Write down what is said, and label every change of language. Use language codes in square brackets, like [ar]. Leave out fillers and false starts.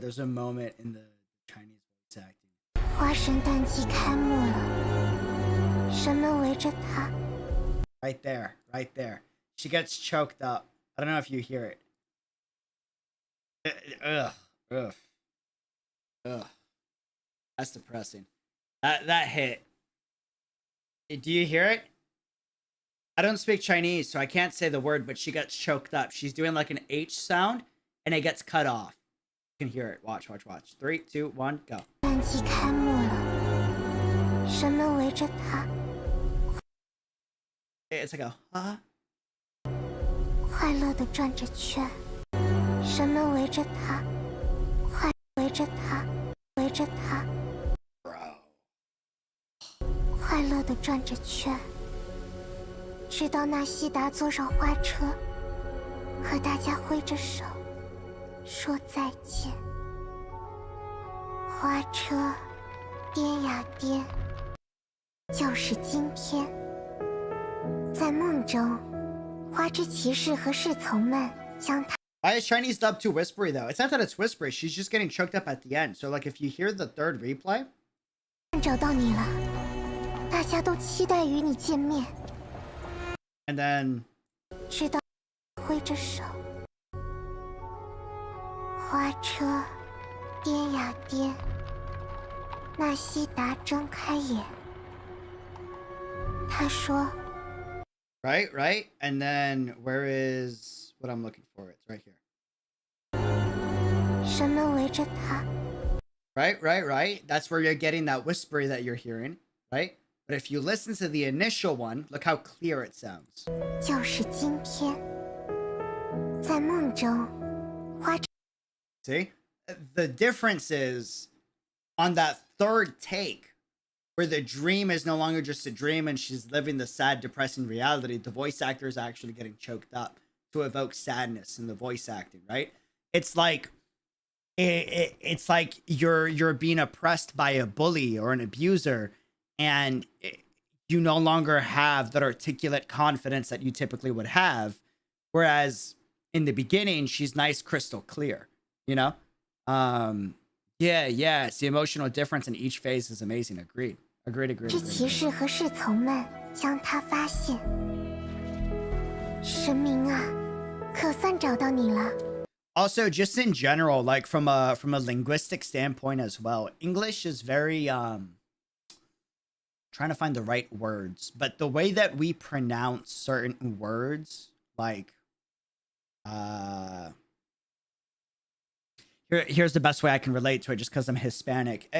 [en] There's a moment in the Chinese voice acting. [zh] 花神淡季开幕了，人们围着他。 [en] Right there, right there. She gets choked up. I don't know if you hear it. Ugh. That's depressing. That hit. Do you hear it? I don't speak Chinese, so I can't say the word, but she gets choked up. She's doing like an H sound, and it gets cut off. You can hear it. Watch, watch, watch. 3, 2, 1, go. [zh] 传奇开幕了，人们围着他， [en] It's like a [zh] 快乐地转着圈，人们围着他，围着他，围着他， [en] bro. [zh] 快乐地转着圈，直到纳西达坐上花车，和大家挥着手说再见。花车颠呀颠，就是今天。在梦中，花之骑士和侍从们将他 [en] Why is Chinese dub too whispery though? It's not that it's whispery. She's just getting choked up at the end. So like if you hear the third replay, [zh] 找到你了，大家都期待与你见面。 [en] and then [zh] 直到挥着手，花车颠呀颠，纳西达睁开眼，他说 [en] right, and then where is what I'm looking for? It's right here. [zh] 人们围着他， [en] Right. That's where you're getting that whispery that you're hearing, right? But if you listen to the initial one, look how clear it sounds. [zh] 就是今天。在梦中，花 [en] See? The difference is on that third take, where the dream is no longer just a dream and she's living the sad, depressing reality, the voice actor is actually getting choked up to evoke sadness in the voice acting, right? It's like it's like you're being oppressed by a bully or an abuser, and you no longer have that articulate confidence that you typically would have, whereas in the beginning she's nice, crystal clear, you know? Yeah, it's the emotional difference in each phase is amazing. Agreed. [zh] 之骑士和侍从们将他发现。神明啊，可算找到你了。 [en] Also, just in general, like from a linguistic standpoint as well, English is very trying to find the right words, but the way that we pronounce certain words, like here's the best way I can relate to it, just because I'm Hispanic.